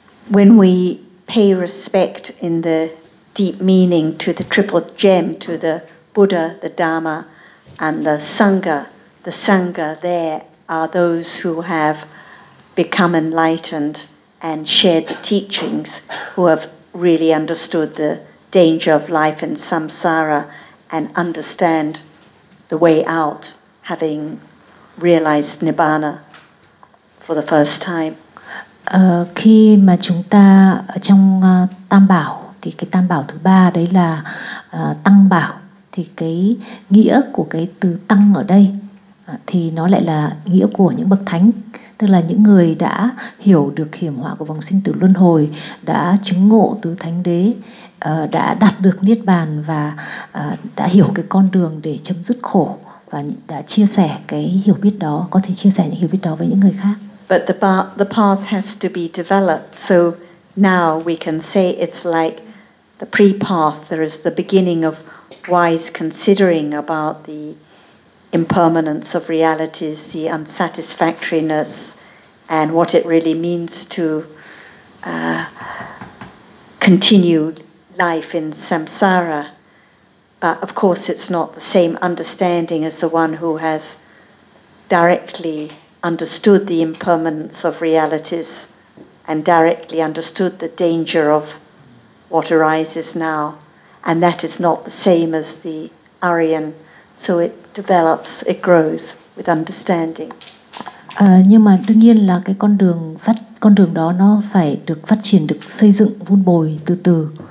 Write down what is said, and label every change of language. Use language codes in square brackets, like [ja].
[en] When we pay respect in the deep meaning to the triple gem, to the Buddha, the Dharma, and the Sangha there are those who have become enlightened and shared the teachings, who have really understood the danger of life in samsara and understand the way out, having realized Nibbana for the first time. [vi] Khi mà chúng ta ở trong tam bảo thì cái tam bảo thứ ba đấy là tăng bảo, thì cái nghĩa của cái từ tăng ở đây thì nó lại là nghĩa của những bậc thánh, tức là những người đã hiểu được hiểm họa của vòng sinh tử luân hồi, đã chứng ngộ tứ thánh đế, đã đạt được niết bàn và đã hiểu cái con đường để chấm dứt khổ và đã chia sẻ cái hiểu biết đó, có thể chia sẻ những hiểu biết đó với những người khác. [en] But the path has to be developed. So now we can say it's like the pre-path. There is the beginning of wise considering about the impermanence of realities, the unsatisfactoriness, and what it really means to continue life in samsara. But of course, it's not the same understanding as the one who has directly understood the impermanence of realities and directly understood the danger of what arises now, and that is not the same as the Aryan. So it develops, it grows with understanding. [vi] Nhưng mà đương nhiên là cái con đường đó nó phải được phát triển, được xây dựng, vun bồi từ từ.